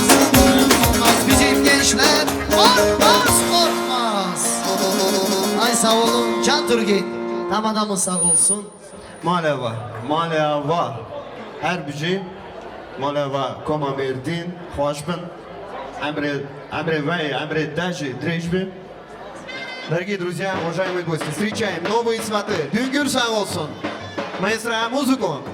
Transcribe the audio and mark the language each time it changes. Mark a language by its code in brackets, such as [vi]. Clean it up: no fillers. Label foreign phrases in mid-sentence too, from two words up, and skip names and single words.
[tr] Korkmaz bizim gençler korkmaz korkmaz. Ay sağ olun Can Turgay. Tam adamın sağ olsun. Maleva, Maleva. Her bücü, Maleva, Koma Merdin, Hoşbin, Emre Вэй, Emre Дажи, Дрежби. [ru] Дорогие друзья, уважаемые гости, встречаем новые сваты. [tr] Düngür sağ olsun. Maestro, музыку.